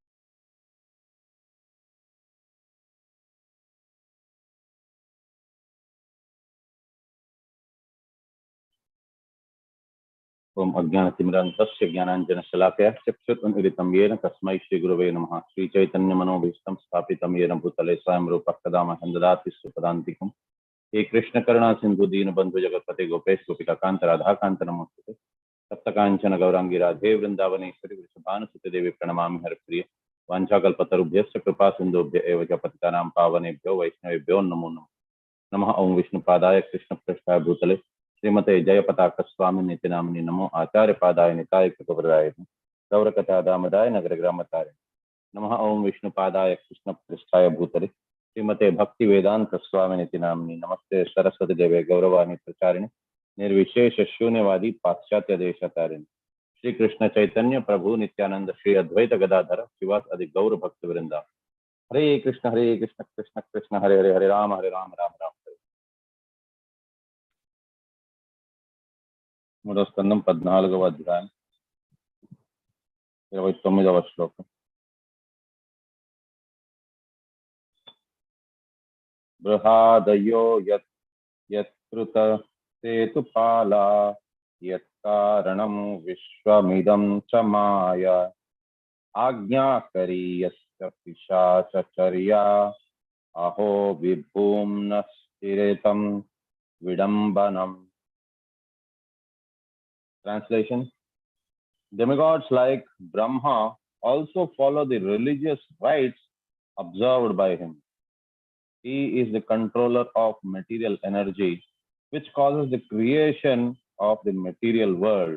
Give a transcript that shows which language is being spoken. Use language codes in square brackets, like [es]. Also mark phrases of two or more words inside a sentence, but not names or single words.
[sa] ఓం అజ్ఞానతిమిరాంతస్య జ్ఞానాంజనశలాకయ చక్షురున్మిలితం యేన తస్మై శ్రీగురవే నమః. శ్రీచైతన్యమనోభీష్టం స్థాపితం యేన భూతలే స్వయం రూపः కదా మह्यं దదాతి సుపదాంతికం. हे कृष्ण करुणा सिंधु दीन बंधु जगतपते गोपेश गोपिकांत राधाकांत नमोस्तुते. सप्तकांचन गौरांगी राधे वृंदावनेश्वरी वृषभानुसुते देवी प्रणमामि हरिप्रिये. वाञ्छाकल्पतरुभ्यश्च कृपा सिन्धुभ्य एव च पतितानां पावनेभ्यो वैष्णवेभ्यो नमो नमः. नमः ओं विष्णुपादाय कृष्णप्रेष्ठाय भूतले श्रीमते जयपताकस्वामिनिति नामिने नमो आचार्यपादाय निताय कृपवराय गौरकथा दामदाय नगरग्रामताय. नमः ओं विष्णुपादाय कृष्णप्रेष्ठाय भूतले श्रीमते भक्ति वेदांत स्वामिनिति नामिने नमस्ते सरस्वती देवे गौरवाणी प्रचारिणे निर्विशेष शून्यवादी पाश्चात्य देशतारिणे. श्री कृष्ण चैतन्य प्रभु नित्यानंद श्री अद्वैत गदाधर शिवास अधिक गौर भक्त वृंदा. हरे कृष्ण कृष्ण कृष्ण हरे हरे हरे राम राम राम हरे. [te] మూడో స్కందం 14వ అధ్యాయం 29వ శ్లోకం. [sa] బృహాదయో యత్కృత సేతుపాలా యత్కారణం విశ్వమిదం చ మాయా ఆజ్ఞాకరీయస్య పిశాచర్యా అహో విభూమ్న స్థిరేతం విడంబనం. [en] Translation: Demigods like Brahma also follow the religious rites observed by him. He is the controller of material energy, which causes the creation of the material world.